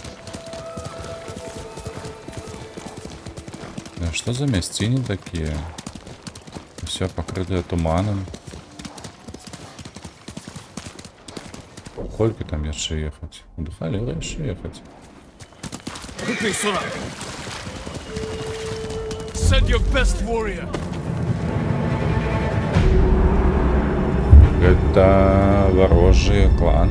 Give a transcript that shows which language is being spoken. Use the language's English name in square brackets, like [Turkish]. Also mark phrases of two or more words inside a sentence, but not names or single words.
[Russian] Что за [Belarusian] мясціні такія? [Russian] все покрытое туманом. [Belarusian] Колькі там яшчэ ехаць? Да халеры яшчэ ехаць. [English] Quickly, Sora! Send your best warrior! [Belarusian] Гэта варожыя кланы?